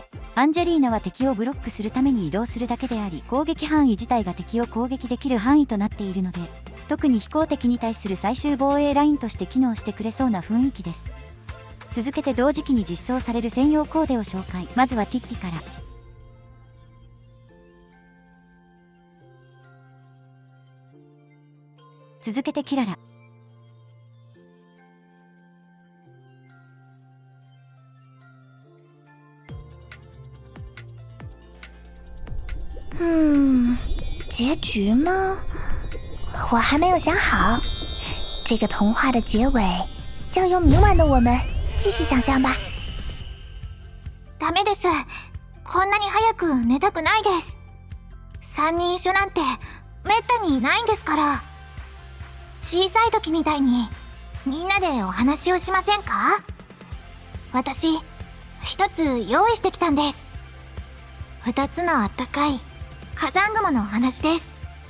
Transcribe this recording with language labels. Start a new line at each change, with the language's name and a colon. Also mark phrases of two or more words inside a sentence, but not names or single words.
Japanese: アンジェリーナは敵をブロックするために移動するだけであり、攻撃範囲自体が敵を攻撃できる範囲となっているので、特に飛行敵に対する最終防衛ラインとして機能してくれそうな雰囲気です。続けて同時期に実装される専用コーデを紹介。まずはティッピから。続けてキララ。
Chinese: 结局吗？我还没有想好。这个童话的结尾，交由明晚的我们继续想象吧。
Japanese: ダメです。こんなに早く寝たくないです。3人一緒なんてめったにいないんですから。小さい時みたいにみんなでお話をしませんか？私、一つ用意してきたんです。2つのあったかい火山雲のお話です。